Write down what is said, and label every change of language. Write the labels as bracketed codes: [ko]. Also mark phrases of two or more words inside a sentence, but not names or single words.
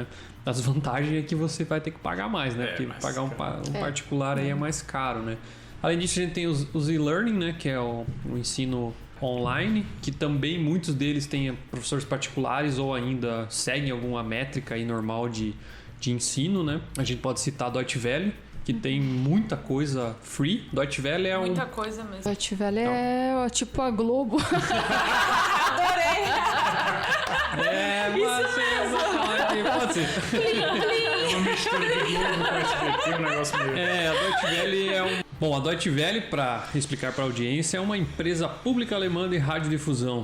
[pt] A desvantagem é que você vai ter que pagar mais, né? Porque pagar um particular aí é mais caro, né? Além disso, a gente tem os e-learning, né? Que é o ensino online, que também muitos deles têm professores particulares ou ainda seguem alguma métrica aí normal de ensino, né? A gente pode citar a Deutsche Welle, que tem muita coisa free. Deutsche Welle é muita coisa mesmo. Deutsche Welle é tipo a Globo. Adorei! Pode ser. É uma mistura de Globo com SBT, um negócio meio... A Deutsche Welle é Bom, a Deutsche Welle, para explicar para a audiência, é uma empresa pública alemã de radiodifusão.